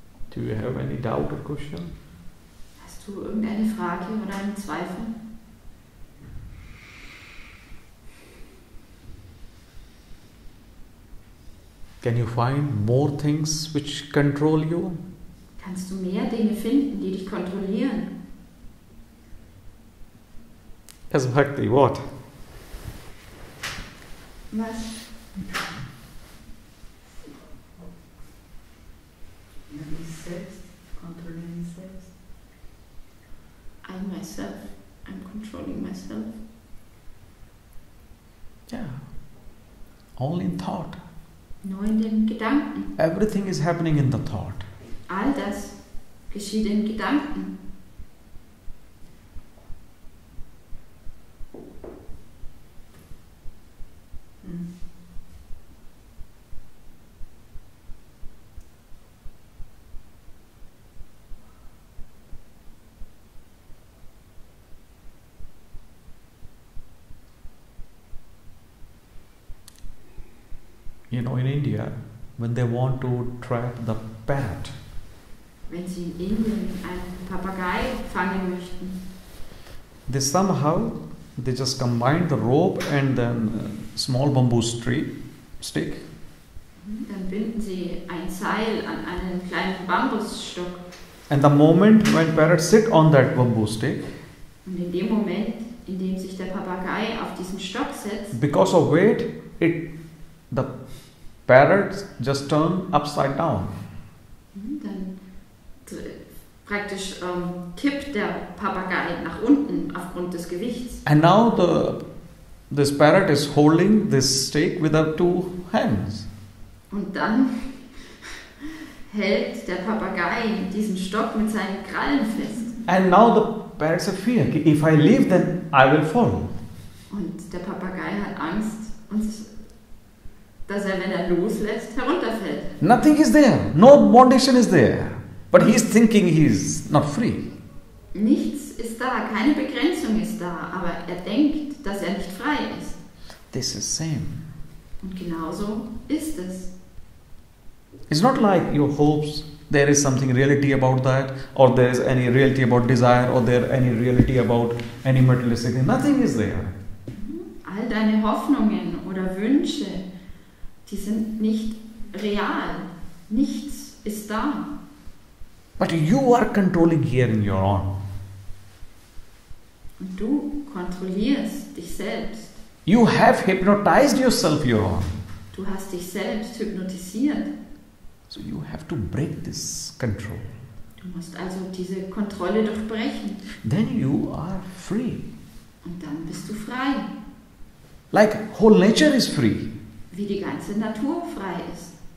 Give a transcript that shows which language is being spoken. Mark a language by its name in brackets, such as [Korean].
[English] Do you have any doubt or question? [German] Hast du irgendeine Frage oder einen Zweifel? [English] Can you find more things which control you? [German] Kannst du mehr Dinge finden, die dich kontrollieren? [English] Yes, Bhakti, what? [German] Was? Ich selbst, kontrolliere mich selbst. [English] I myself, I'm controlling myself. Yeah. Only in thought. [German] Nur in den Gedanken. [English] Everything is happening in the thought. [German] All das geschieht in Gedanken. [English] You know, in India, when they want to trap the parrot, [German] Wenn sie in Indien einen Papagei fangen möchten, [English] they just combine the rope and then small bamboo stick. [German] dann binden sie ein Seil an einen kleinen Bambusstock. [English] And the moment when parrots sit on that bamboo stick, [German] Und in dem Moment, in dem sich der Papagei auf diesen Stock setzt, [English] because of weight, the parrots just turn upside down. [German] dann praktisch kippt der Papagei nach unten aufgrund des Gewichts. [English] And now this parrot is holding this stick with her two hands. [German] Und dann hält der Papagei diesen Stock mit seinen Krallen fest. [English] And now the parrots have fear. If I leave, then I will fall. [German] Und der Papagei hat Angst, dass er, wenn er loslässt, herunterfällt. [English] Nothing is there. No foundation is there. But he is thinking he is not free. [German] Nichts ist da, keine Begrenzung ist da, aber er denkt, dass er nicht frei ist. [English] This is same. [German] Und genauso ist es. [English] It's not like your hopes, there is something reality about that, or there is any reality about desire, or there any reality about any materialistic thing. Nothing is there. [German] All deine Hoffnungen oder Wünsche, die sind nicht real. Nichts ist da. [English] But you are controlling here in your own. [German] Und du kontrollierst dich selbst. [English] You have hypnotized yourself, your own. [German] Du hast dich selbst hypnotisiert. [English] So you have to break this control. [German] Du musst also diese Kontrolle durchbrechen. [English] Then you are free. [German] Und dann bist du frei. [English] Like whole nature is free. [German] Wie die ganze Natur frei ist.